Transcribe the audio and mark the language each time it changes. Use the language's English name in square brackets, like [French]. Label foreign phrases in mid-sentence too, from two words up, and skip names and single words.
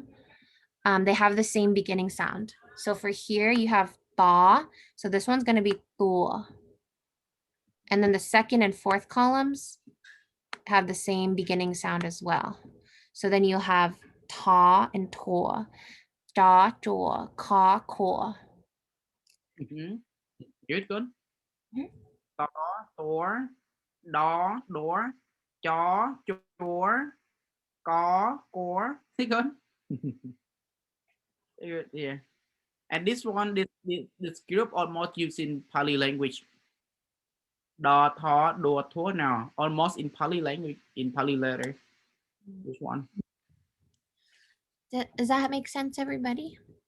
[English] They have the same beginning sound. So for here, you have thaw. So this one's going to be tua. And then the second and fourth columns have the same beginning sound as well. So then you'll have ta and tor, da, jaw, ka, ko. Good, good. Mhm. To, tor, do, door, cho, chor, có, core. See, good. Good, yeah. And this one, this group almost used in Pali language. Da, tho, do, tho now, almost in Pali language, in Pali letter. This one. Does that make sense, everybody?